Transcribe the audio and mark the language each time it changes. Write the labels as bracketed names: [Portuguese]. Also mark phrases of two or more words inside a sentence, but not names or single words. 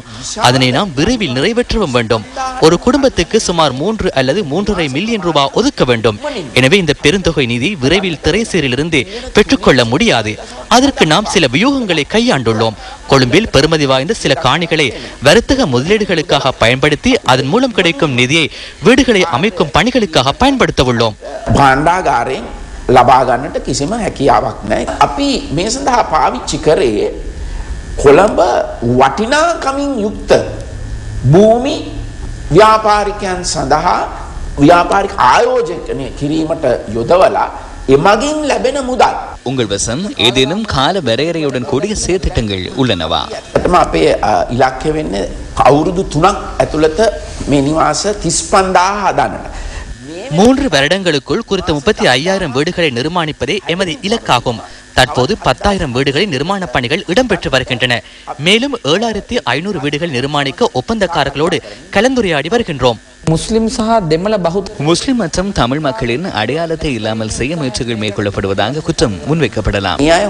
[Tamil] அதனை நாம் விரைவில் நிறைவேற்றவும் வேண்டும். ஒரு குடும்பத்துக்கு சுமார் 3 அல்லது 3.5 மில்லியன் ரூபாய் ஒதுக்க வேண்டும். எனவே இந்த பெருந்தொகை நிதி விரைவில் திரைசேரியிலிருந்து பெற்றுக்கொள்ள முடியாது. அதற்கு நாம் சில வியூகங்களை கையாண்டுள்ளோம். கொழும்பில் பெருமதி வாய்ந்த சில காணிகளை வர்த்தக முதலீடுகளுக்காக பயன்படுத்தி அதன் மூலம் கிடைக்கும் நிதியை வீடுகளை அமைக்கும் பணிகளுக்காக பயன்படுத்த உள்ளோம். [Sinhala] භාණ්ඩාගාරයෙන් ලබා ගන්නට කිසිම හැකියාවක් නැහැ. අපි මේ සඳහා පාවිච්චි කරේ කොළඹ වටිනාකමින් යුක්ත භූමි ව්‍යාපාරිකයන් සඳහා ව්‍යාපාරික ආයෝජනය කිරීමට යොදවලා එමගින් ලැබෙන මුදල්. [Tamil] உங்கள் வசம் ஏதேனும் கால வரையறையுடன் கூடிய செயற்திட்டங்கள் உள்ளனவா? [Sinhala] අපේ ඉලක්කය වෙන්නේ අවුරුදු 3ක් ඇතුළත මේ නිවාස 35,000 හදන්නට. [Tamil] 3 வருடங்களுக்குள் குறித்த 35,000 வீடுகளை நிர்மாணிப்பதே எமது இலக்காகும். தற்போது 10,000 வீடுகளின் நிர்மாண பணிகள் இடம்பெற்று வருகின்றன. மேலும் 7,500 வீடுகள் நிர்மாணிக்க ஒப்பந்தக்காரர்களோடு கலந்துரையாடி வருகின்றோம். முஸ்லிம் மற்றும் தமிழ் மக்களின் அடையாளத்தை இல்லாமல் செய்ய முயற்சிகள் மேற்கொள்ளப்படுவதாக குற்றம் முன்வைக்கப்படலாம்.